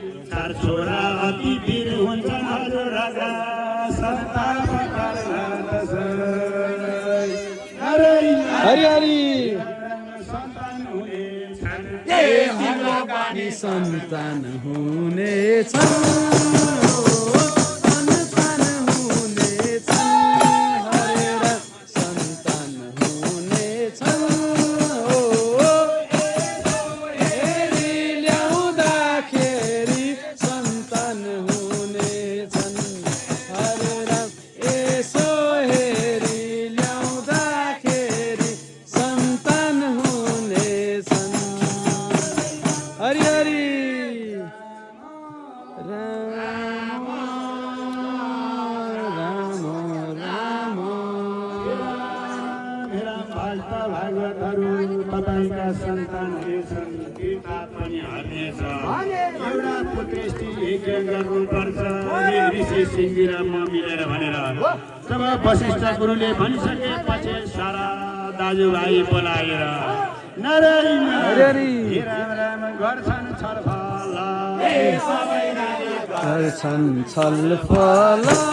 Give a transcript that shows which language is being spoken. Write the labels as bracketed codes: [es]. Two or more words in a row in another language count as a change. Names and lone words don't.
[ne] चार छोरा अति वीर हुन्छन् हजुर राजा, सन्तान पार्न जसरी। नारायण। हरि हरि। सन्तान हुनेछन्। ए तिम्रो पनि सन्तान हुनेछन्। सन्तान हुनेछन्। हरे राम, सन्तान हुनेछन्। ओ, हेरी ल्याउँदाखेरि सन्तान हुनेछन्। हरे राम, यसो हेरी ल्याउँदाखेरि सन्तान हुनेछन्। हरि हरि। राम, राम, राम। मेरा भक्त भागवतहरू, तपाईँका सन्तान हुनेछन्, किताब पनि हर्नेछ। एउटा पुत्रेष्टि यज्ञ गर्नुपर्छ, ऋषि सिंह र म मिलेर भनेर। तब वशिष्ठ गुरुले भनिसकेपछि सारा दाजुभाइ बोलाएर, नारायण। हरि हरि। हे राम राम गर्छन् छलफल। गर्छन् छलफल।